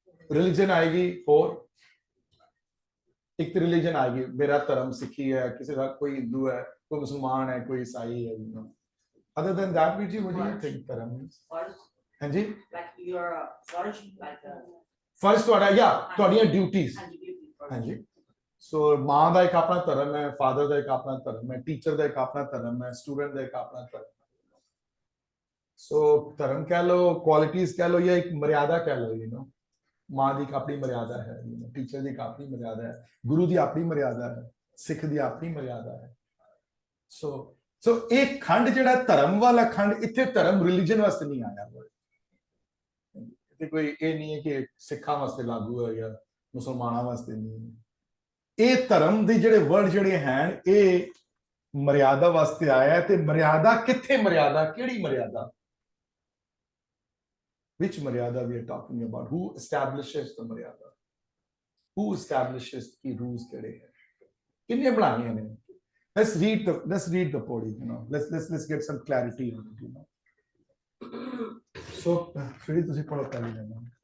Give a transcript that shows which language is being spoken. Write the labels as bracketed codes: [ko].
[hi] Religion आएगी, और एक तो रिलीजन आएगी, मेरा धर्म सिखी है, किसी का कोई हिंदू है, कोई मुसलमान है, कोई ईसाई है, [en] other than that, what do you think [hi] धर्म means? हाँ जी, [en] like your first, like [pa] फर्ज ਤੁਹਾਡਾ या ਤੁਹਾਡੀਆਂ ਡਿਊਟੀਆਂ, [hi] हाँ जी, [pa] ਸੋ ਮਾਂ ਦਾ ਇੱਕ ਆਪਣਾ ਧਰਮ ਹੈ, ਫਾਦਰ ਦਾ ਇੱਕ ਆਪਣਾ ਧਰਮ ਹੈ, ਟੀਚਰ ਦਾ ਇੱਕ ਆਪਣਾ ਧਰਮ ਹੈ, ਸਟੂਡੈਂਟ ਦਾ ਇੱਕ ਆਪਣਾ ਧਰਮ। ਸੋ ਧਰਮ ਕਹਿ ਲੋ, ਕੁਆਲਿਟੀਜ਼ ਕਹਿ ਲੋ, ਜਾਂ ਇੱਕ ਮਰਿਆਦਾ ਕਹਿ ਲੋ, ਮਾਂ ਦੀ ਇੱਕ ਆਪਣੀ ਮਰਿਆਦਾ ਹੈ, ਟੀਚਰ ਦੀ ਇੱਕ ਆਪਣੀ ਮਰਿਆਦਾ ਹੈ, ਗੁਰੂ ਦੀ ਆਪਣੀ ਮਰਿਆਦਾ ਹੈ, ਸਿੱਖ ਦੀ ਆਪਣੀ ਮਰਿਆਦਾ ਹੈ। ਸੋ ਇਹ ਖੰਡ ਜਿਹੜਾ ਧਰਮ ਵਾਲਾ ਖੰਡ, ਇੱਥੇ ਧਰਮ ਰਿਲੀਜਨ ਵਾਸਤੇ ਨਹੀਂ ਆਇਆ, ਇੱਥੇ ਕੋਈ ਇਹ ਨਹੀਂ ਹੈ ਕਿ ਸਿੱਖਾਂ ਵਾਸਤੇ ਲਾਗੂ ਹੈ ਜਾਂ ਮੁਸਲਮਾਨਾਂ ਵਾਸਤੇ ਨਹੀਂ। ਇਹ ਧਰਮ ਦੇ ਜਿਹੜੇ ਵਰਡ ਜਿਹੜੇ ਹਨ, ਇਹ ਮਰਿਆਦਾ ਵਾਸਤੇ ਆਇਆ। ਤੇ ਮਰਿਆਦਾ ਕਿੱਥੇ? ਮਰਿਆਦਾ ਕਿਹੜੀ ਮਰਿਆਦਾ? [en] Which maryada we are talking about? Who establishes the maryada? Who establishes the rules [pa] kede hai? Kinne bananiye ne? [en] Let's read the podi, let's get some clarity on it, [pa] So Shri tusi padho pehle lena.